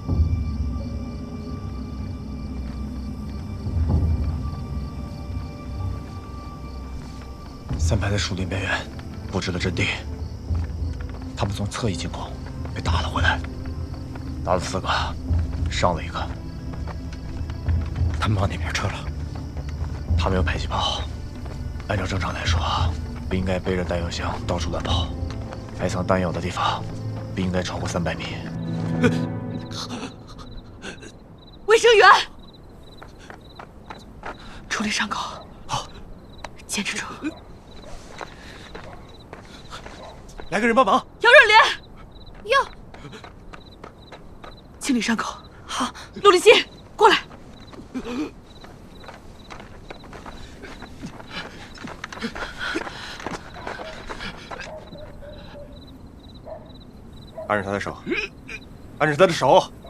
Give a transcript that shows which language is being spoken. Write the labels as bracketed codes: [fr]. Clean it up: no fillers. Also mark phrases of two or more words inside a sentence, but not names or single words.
[zh] 3 排在树林边缘布置了阵地，他们从侧翼进攻，被打了回来，打了4个，伤了1个。他们往哪边撤了？他们有迫击炮，按照正常来说， 不應該背着彈藥箱到處亂跑，埋藏彈藥的地方不應該超過300米。衛生員，處理傷口。好，坚持住。来个人帮忙。姚热莲，哟，清理伤口。好，陆离心，过来。按着他的手，按着他的手。